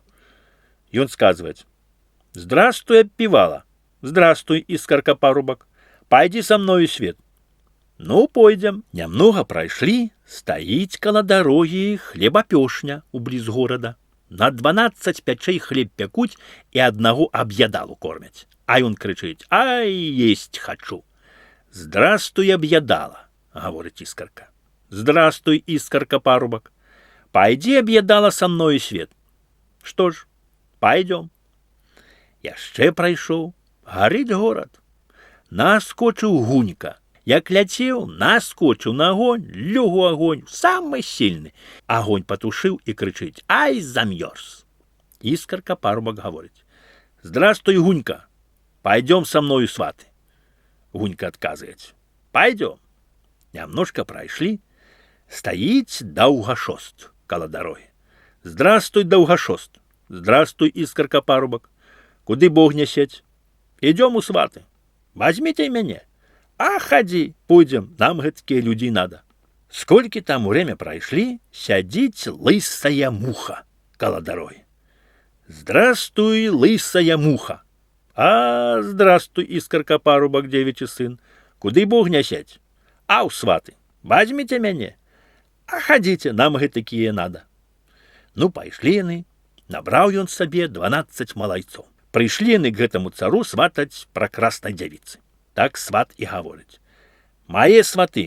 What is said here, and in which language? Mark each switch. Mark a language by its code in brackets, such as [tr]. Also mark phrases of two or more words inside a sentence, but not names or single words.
[be] Ён сказваць: «Здравствуй, апівала, здравствуй, іскарка, парубак, пайдзі са мною свет». Ну, пойдзем. Нямнога прайшлі, стаіць каля дарогі хлебапёшня ўбліз горада. На 12 пячэй хлеб пякуць і аднаго аб'ядалу кормяць. А ён крычыць: «Ай, есть хачу». [ru] «Здравствуй, объедала», — говорит искорка. «Здравствуй, искорка, парубок. Пойди, объедала, со мною свет». Что ж, пойдем. [be] Яшчэ прайшоў, гарыць горад. Наскочыў гунька. Як ляцеў, наскочыў на огонь, лёг у огонь, [ru] самый сильный. [be] Огонь потушыў і крычыць: «Ай, замёрз». [ru] Искорка, парубок, говорит: «Здравствуй, гунька, пойдем со мною сваты». [be] Гунька адказваць: «Пойдем». Нямножка прайшлі, стаіць даўгашост каля дарогі. [ru] «Здравствуй, даўгашост. Здравствуй, искорка, парубок. [be] Куды Бог нясець? [ru] Идем у сваты. Возьмите [be] мяне. А ходи, пойдем, нам гэткія людзі надо». Сколькі там время прайшлі, сядзіць лысая муха каля дарогі. [ru] «Здравствуй, лысая муха». «А, здравствуй, искорка, парубок, девичий сын. [be] Куды Бог нясець? А ў сваты. Возьмите мяне. А ходите, нам гэтакія надо». Ну, пайшлі яны. Набраў ён сабе 12 малайцоў. Прыйшлі яны к гэтаму цару сватаць пракраснай дзявіцы. Так сват і гаворыць: «Мае сваты».